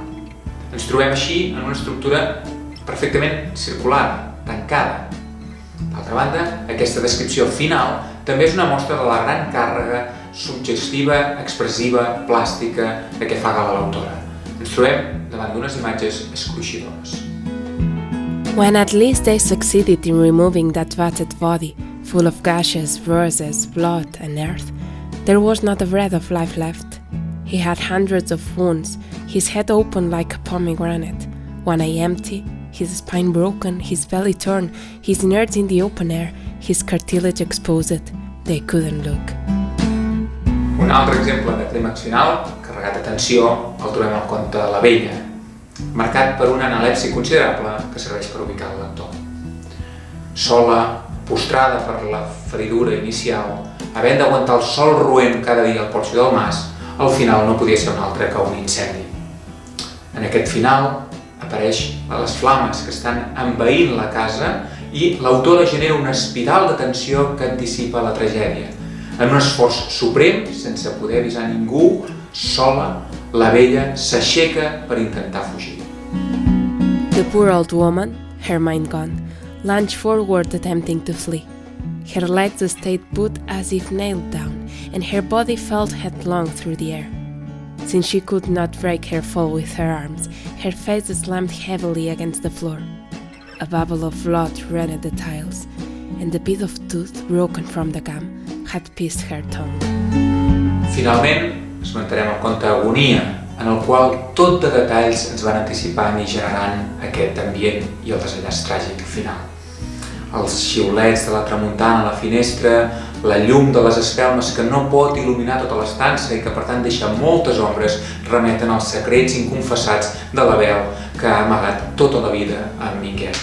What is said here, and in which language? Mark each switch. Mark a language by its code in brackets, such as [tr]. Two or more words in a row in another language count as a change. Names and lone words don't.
[ca] Ens trobem així en una estructura perfectament circular, tancada. D'altra banda, aquesta descripció final també és una mostra de la gran càrrega suggestiva, expressiva, plàstica de què fa gala l'autora. Ens trobem davant d'unes imatges escruixidores. [en] When at least they succeeded in removing that vatted body, full of gashes, bruises, blood and earth, there was not a red of life left. He had hundreds of wounds, his head open like a pomegranate, one eye empty, his spine broken, his belly torn, his innards in the open air, his cartilage exposed. They couldn't look. [ca] Un altre exemple de clímax final, carregat de tensió, el trobem al conte La Vella, marcat per una analepsi considerable que serveix per ubicar el lector. Sola, postrada per la feridura inicial, havent d'aguantar el sol roent cada dia al porxo del mas, al final no podia ser un altre que un incendi. En aquest final apareix les flames que estan envaint la casa i l'autora genera una espiral de tensió que anticipa la tragèdia. En un esforç suprem, sense poder avisar ningú, sola, la vella s'aixeca per intentar fugir. [en] The poor old woman, her mind gone, lunged forward attempting to flee. Her legs stayed put as if nailed down, and her body fell headlong through the air. Since she could not break her fall with her arms, her face slammed heavily against the floor. A bubble of blood ran at the tiles, and the bit of tooth broken from the gum had pierced her tongue. [ca] Finalment, esmentarem el conte Agonia, en el qual tot de detalls ens van anticipant i generant aquest ambient i el desenllaç tràgic final. Els xiulets de la tramuntana a la finestra, la llum de les espelmes que no pot il·luminar tota l'estança i que per tant deixa moltes ombres, remeten als secrets inconfessats de la veu que ha amagat tota la vida en Minguet.